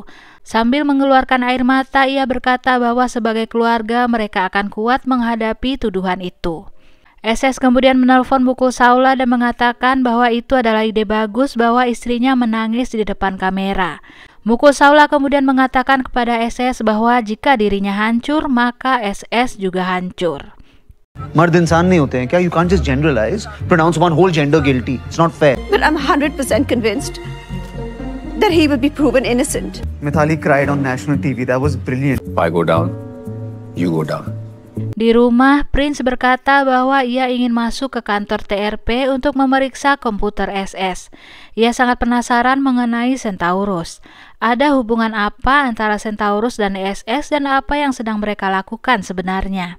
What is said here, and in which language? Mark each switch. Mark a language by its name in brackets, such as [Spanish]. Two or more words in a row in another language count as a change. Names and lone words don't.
[Indonesian] Sambil mengeluarkan air mata, ia berkata bahwa sebagai keluarga mereka akan kuat menghadapi tuduhan itu. SS kemudian menelpon Mukul Saula dan mengatakan bahwa itu adalah ide bagus bahwa istrinya menangis di depan kamera. Mukul Saula kemudian mengatakan kepada SS bahwa jika dirinya hancur, maka SS juga hancur. [Hindi] मर्द इंसान नहीं होते हैं क्या? [English] You can't just generalize, pronounce one whole gender guilty. It's not fair. But I'm 100% convinced that he will be proven innocent. Mithali cried on national TV. That was brilliant. If I go down, you go down. [Indonesian] Di rumah, Prince berkata bahwa ia ingin masuk ke kantor TRP untuk memeriksa komputer SS. Ia sangat penasaran mengenai Centaurus. Ada hubungan apa antara Centaurus dan SS dan apa yang sedang mereka lakukan sebenarnya?